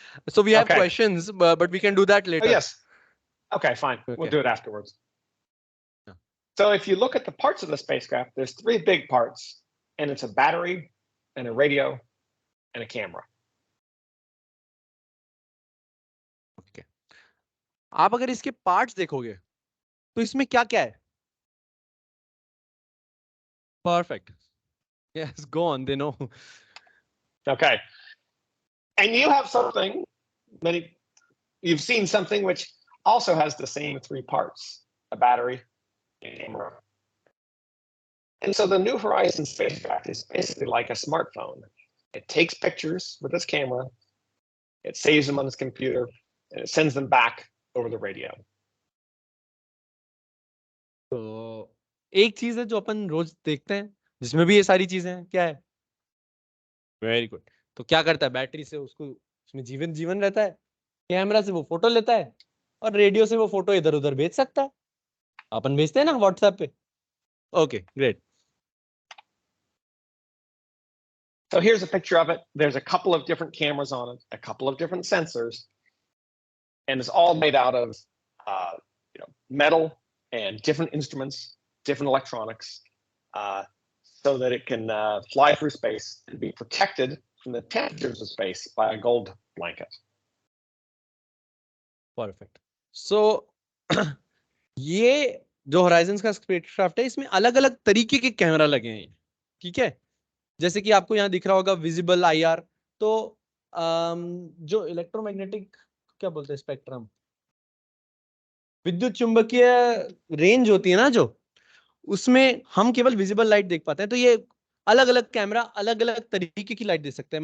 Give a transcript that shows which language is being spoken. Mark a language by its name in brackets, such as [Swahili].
[English] So we have questions, but we can do that later. Oh, yes. Okay, fine. Okay. We'll do it afterwards. Yeah. So if you look at the parts of the spacecraft, there's 3 big parts, and it's a battery and a radio and a camera. [Hindi] Okay, आप अगर इसके parts देखोगे तो इसमें क्या क्या है? [English] Perfect, yes, go on, they know. Okay. And you have something, you've seen something which also has the same three parts, a battery, a camera. And so the New Horizons spacecraft is basically like a smartphone. It takes pictures with its camera, it saves them on its computer, and it sends them back over the radio. [Hindi] तो एक चीज है जो अपन रोज देखते हैं जिसमें भी ये सारी चीजें हैं, क्या है? [English] Very good. [Hindi] तो क्या करता है? बैटरी से उसको, उसमें जीवन जीवन रहता है, कैमरा से वो फोटो लेता है, और रेडियो से वो फोटो इधर उधर भेज सकता है. अपन भेजते हैं ना व्हाट्सएप पे. [English] Okay, great. So here's a picture of it. There's a couple of different cameras on it, a couple of different sensors, and it's all made out of metal and different instruments, different electronics, so that it can fly through space and be protected from the temperatures of space by a gold blanket. Perfect. [Hindi] सो ये जो Horizons का spacecraft है, इसमें अलग अलग तरीके के camera लगे हैं. ठीक है, जैसे कि आपको यहाँ दिख रहा होगा विजिबल आईआर. तो जो इलेक्ट्रोमैग्नेटिक, क्या बोलते हैं, स्पेक्ट्रम, विद्युत चुंबकीय रेंज होती है ना, जो उसमें हम केवल विजिबल लाइट देख पाते हैं. तो ये अलग अलग कैमरा अलग अलग तरीके की लाइट दे सकते हैं.